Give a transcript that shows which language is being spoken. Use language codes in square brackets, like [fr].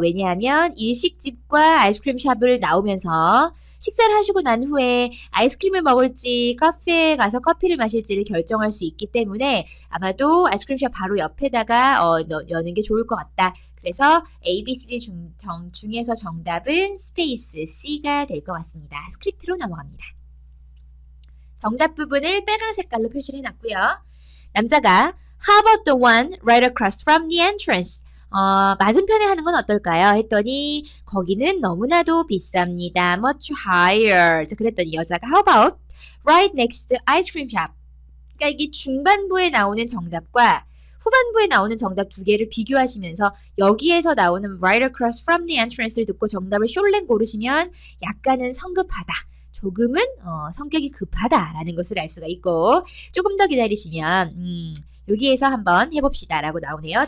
[ko] 왜냐하면 일식집과 아이스크림샵을 나오면서 식사를 하시고 난 후에 아이스크림을 먹을지 카페에 가서 커피를 마실지를 결정할 수 있기 때문에 아마도 아이스크림샵 바로 옆에다가 여는 게 좋을 것 같다. 그래서 A, B, C, D 중에서 정답은 스페이스 C가 될 것 같습니다. 스크립트로 넘어갑니다. 정답 부분을 빨간 색깔로 표시를 해놨고요. 남자가 [en] How about the one right across from the entrance? [ko] 맞은편에 하는 건 어떨까요? 했더니 거기는 너무나도 비쌉니다. [en] Much higher. [ko] 자, 그랬더니 여자가 [en] How about right next to ice cream shop? [ko] 그러니까 이게 중반부에 나오는 정답과 후반부에 나오는 정답 두 개를 비교하시면서 여기에서 나오는 [en] right across from the entrance [ko] 를 듣고 정답을 숄랭 고르시면 약간은 성급하다. 조금은 성격이 급하다라는 것을 알 수가 있고 조금 더 기다리시면 여기에서 한번 해봅시다 라고 나오네요.